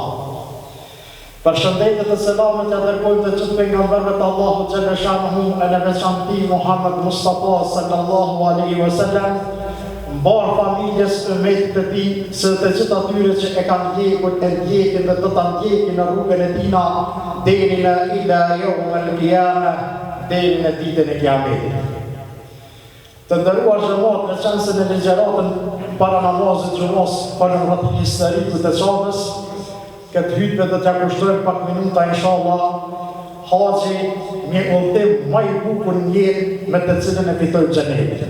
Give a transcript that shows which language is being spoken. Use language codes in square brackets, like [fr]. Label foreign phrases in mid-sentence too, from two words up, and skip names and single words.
[sq] Përshëndetjet e selamet ja dërgojmë të gjithë pejgamberëve të Allahut [ar] جل شأنه [sq] e në veçanti Muhammed Mustafa [ar] صلى الله عليه وسلم, [sq] mbar familjes ummetit të tij, së të gjithë atyre që e kanë ndjekur e ndjekin dhe do ta ndjekin në rrugën e tina deri në [ar] إلى يوم القيامة, [sq] deri në ditën e Kiametit. Të nderuar xhamat, në çanse në ligjëratën para namazit xumos për rreth historikut të çavës, këtë hutbë do t'ja kushtojmë pak minuta inshallah. Haxhi një udhtim më i bukur në jetë me të cilën e fitojmë xhenetin.